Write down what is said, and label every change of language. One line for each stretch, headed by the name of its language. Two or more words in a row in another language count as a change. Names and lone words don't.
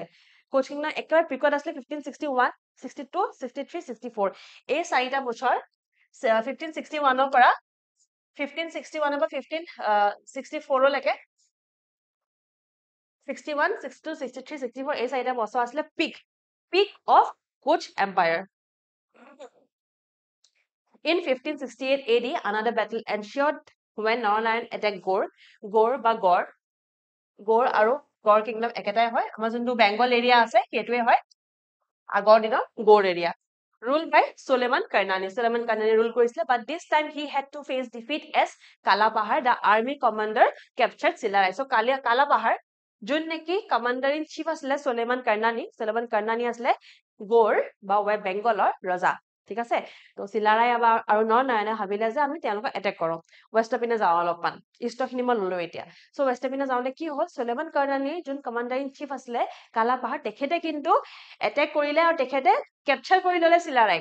Assamese: কোচ কিংডম একেবাৰে পিকত আছিলে 1561, 62, 63, 64। এই 4টা বছৰ 1561 পৰা 1561 পৰা 1564 লৈকে 61, 62, 63, 64 এই 4টা বছৰ আছিলে
English: peak of Koch empire. In 1568 AD, another battle ensued when Naranayan attacked Gaur
Assamese: বা গড় আৰু গড় কিংডম একেটাই হয়। আমাৰ যোনটো বেংগল এৰিয়া আছে সেইটোৱে হয় আগৰ দিনৰ গড় এৰিয়া।
English: Ruled by Suleiman Karnani. Suleiman Karnani rule কৰিছিলে, but this time he had to face defeat as Kalapahar, the army commander, captured Silarai.
Assamese: So Kalapahar যোন নেকি
English: commander in chief
Assamese: আছিলে সুলেমান কাৰ্ণানী। সুলেমান কাৰ্ণানী আছিলে গড় বা বেংগলৰ ৰজা, ঠিক আছে? তো চিলাৰাই আৰু নৰনাৰায়ণে ভাবিলে যে আমি তেওঁলোকক এটেক কৰো, ৱেষ্টৰ পিনে যাওঁ অলপমান। ইষ্টৰ খিনি মই ললো এতিয়া। চ' ৱেষ্টৰ পিনে যাওঁতে কি হ'ল, সুলেমান কাৰ্ণানী যোন
English: commander in chief
Assamese: আছিলে কালাপাহাৰ, তেখেতে কিন্তু এটেক কৰিলে আৰু তেখেতে কেপচাৰ কৰি ললে চিলাৰাইক।